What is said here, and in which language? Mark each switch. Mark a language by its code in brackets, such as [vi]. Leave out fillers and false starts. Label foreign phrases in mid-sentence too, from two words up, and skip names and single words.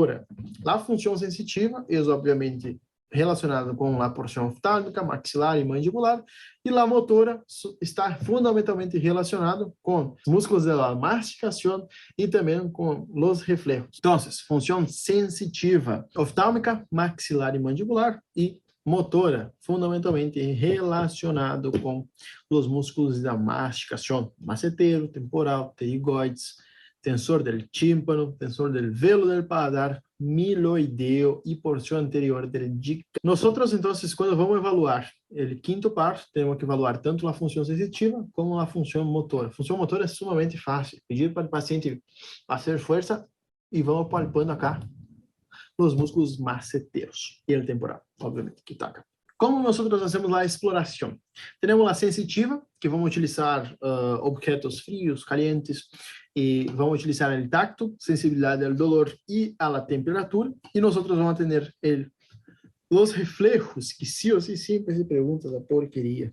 [pt] A função sensitiva é, obviamente, relacionado com a porção oftálmica, maxilar e mandibular, e a motora está fundamentalmente relacionado com os músculos da masticação e também com os reflejos. Então, função sensitiva, oftálmica, maxilar e mandibular, e motora, fundamentalmente relacionado com os músculos da masticação, macetero, temporal, pterigoides, [es] tensor del tímpano, tensor del velo del paladar, [pt] miloideo e porção anterior del dica. [es] Nosotros, entonces, [pt] quando vamos evaluar o quinto par, temos que evaluar tanto a função sensitiva como a função motora. A função motora é sumamente fácil. Pedir para o paciente fazer força e vamos palpando acá os músculos maceteros e o temporal, obviamente, que toca. Como nós fazemos a exploração? Temos a sensitiva, que vamos utilizar objetos frios, calientes, e vamos utilizar o tacto, sensibilidade ao dolor e à temperatura, e nós vamos ter os reflejos, que sim ou sim sempre se pergunta da porqueria.